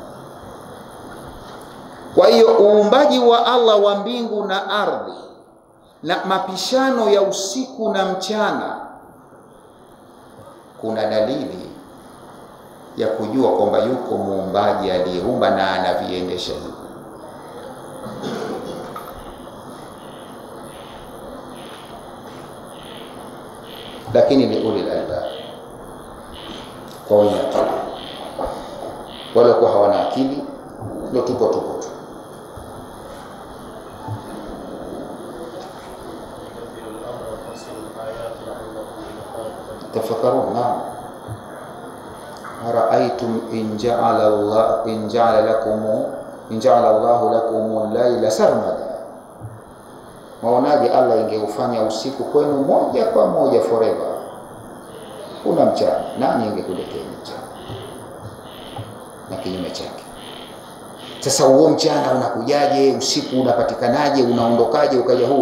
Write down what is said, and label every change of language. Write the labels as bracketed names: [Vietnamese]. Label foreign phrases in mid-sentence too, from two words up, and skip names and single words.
[Swahili] Kwa hiyo uumbaji wa Allah wa mbingu na ardhi na mapishano ya usiku na mchana, kuna dalili ya kujua kwamba yuko muumbaji aliyeumba na anaviendesha hivi. Lakini ni [Arabic] أولي الألباب, [Swahili] kwa wenye akili. Wale kwa hawana akili ndio tupo tu. Tafakkarun. [Arabic] أرأيتم إن جعل الله لكم الليل سرمدا, [Swahili] maonaje Allah ingeufanya usiku kwenu moja kwa moja forever, kuna mchana, nani ingekuletea mchana na kinyume chake? Sasa huo mchana unakujaje, usiku unapatikanaje, unaondokaje ukaja huu?